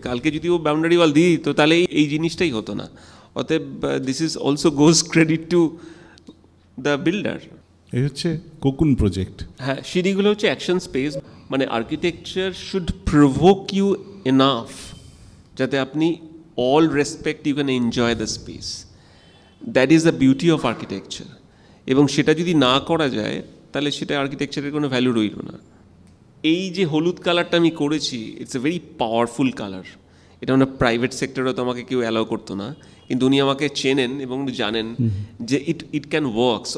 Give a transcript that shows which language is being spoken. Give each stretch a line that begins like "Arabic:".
Bangla: কালকে যদি ও boundary wall দিই তো তাহলে এই জিনিসটাই হতো না। অতএব
English: This is also goes credit to the builder.
Bangla: এই হচ্ছে কোকুন প্রজেক্ট। হ্যাঁ, সিঁড়িগুলো হচ্ছে অ্যাকশন স্পেস, মানে
English: architecture should provoke you enough
Bangla: যাতে আপনি
English: all respect, you can enjoy the space. That is the beauty of architecture.
Bangla: এবং সেটা যদি না করা যায় তাহলে সেটা আর্কিটেকচারের কোনো ভ্যালু রইল না। এই যে হলুদ কালারটা আমি করেছি,
English: It's a very powerful colour.
Bangla: এটা মানে প্রাইভেট সেক্টরেও তো আমাকে কেউ অ্যালাউ করতো না, কিন্তু উনি আমাকে চেনেন এবং জানেন যে
English: It can works.